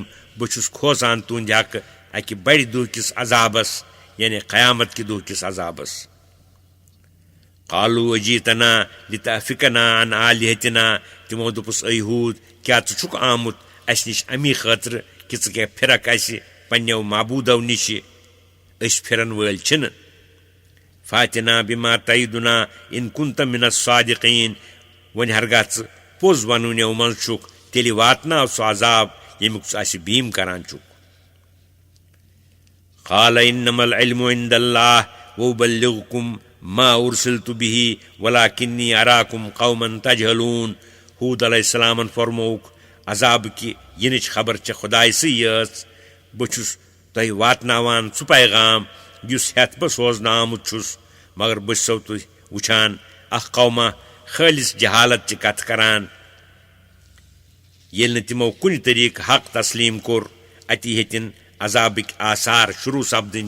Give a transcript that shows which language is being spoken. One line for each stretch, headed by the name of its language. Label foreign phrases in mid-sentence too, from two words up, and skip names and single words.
Kashmiri: بہٕ چھُس کھوژان تُہنٛدِ حقہٕ اکہِ بڑِ دۄہ کِس عذابس، یعنی قیامت کہِ دۄہ کِس عذابس.
Arabic: قالوا اجیتنا لتأفکنا عن آلہتنا.
Kashmiri: تِمو دوٚپُس اے ہوٗد، کیٛاہ ژٕ چھُکھ آمُت اسہِ نِش امی خٲطرٕ کہِ ژٕ کیٛاہ پھِرکھ اسہِ پننیو معبوٗدو نِشہِ؟ أسۍ پھِرن وٲلۍ چھِنہٕ.
Arabic: فاتنا بما تعیدنا ان كنت من الصادقین.
Kashmiri: وۄنۍ ہرگاہ ژٕ پوٚز ونوٕنیو منٛز چھُکھ تیٚلہِ واتناو سُہ عذاب ییٚمیُک ژٕ اسہِ بیٖم کران چھُکھ.
Arabic: قال انما العلم عند اللہ وابلغكم ما ارسلت به ولكني اراكم قوما تجهلون.
Kashmiri: ہوٗد علیہ السلامن فرمووُکھ عذاب کہِ یِنٕچ خبر چھےٚ خۄداے سٕے یٲژ. بہٕ چھُس تۄہہِ واتناوان سُہ پیغام یُس ہٮ۪تھ بہٕ سوزنہٕ آمُت چھُس مگر بہٕ چھُسو تُہۍ وٕچھان اکھ قوما خٲلِص جہالت چہِ کتھٕ کران ییٚلہِ نہٕ تِمو کُنہِ طریٖقہٕ حق تسلیٖم کوٚر اتی ہیٚتِن عذابٕکۍ آثار شروٗع سپدٕنۍ